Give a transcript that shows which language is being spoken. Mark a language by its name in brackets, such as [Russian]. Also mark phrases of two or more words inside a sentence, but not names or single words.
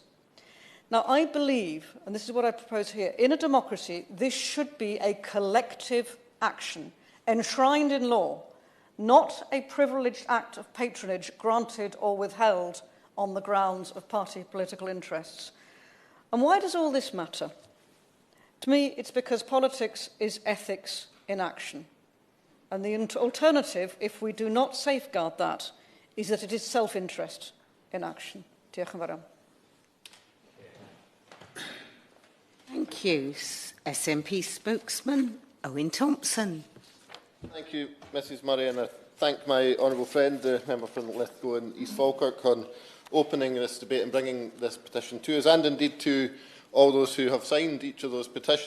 [English] Now, I believe, and this is what I propose here, in a democracy, this should be a collective action enshrined in law, not a privileged act of patronage granted or withheld on the grounds of party political interests. And why does all this matter? To me, it's because politics is ethics in action. And the alternative, if we do not safeguard that, is that it is self-interest in action. [Welsh] Diolch yn fawr. [English] Thank you. SNP spokesman, Owen Thompson. Thank you, Mrs Murray, and I thank my honourable friend, the member from Lithgow and East Falkirk, on opening this debate and bringing this petition to us, and indeed to all those who have signed each of those petitions.